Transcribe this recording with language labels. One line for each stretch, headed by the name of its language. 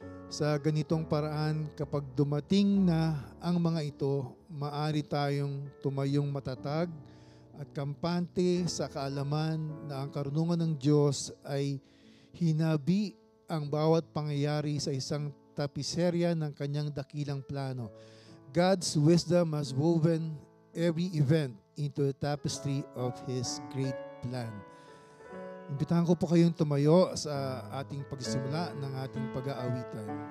Filipino: Sa ganitong paraan, kapag dumating na ang mga ito, maaari tayong tumayong matatag at kampante sa kaalaman na ang karunungan ng Diyos ay hinabi ang bawat pangyayari sa isang tapiserya ng kanyang dakilang plano.
English: God's wisdom has woven every event into the tapestry of His great plan.
Filipino: Imbitahan ko po kayong tumayo sa ating pagsimula ng ating pag-aawitan.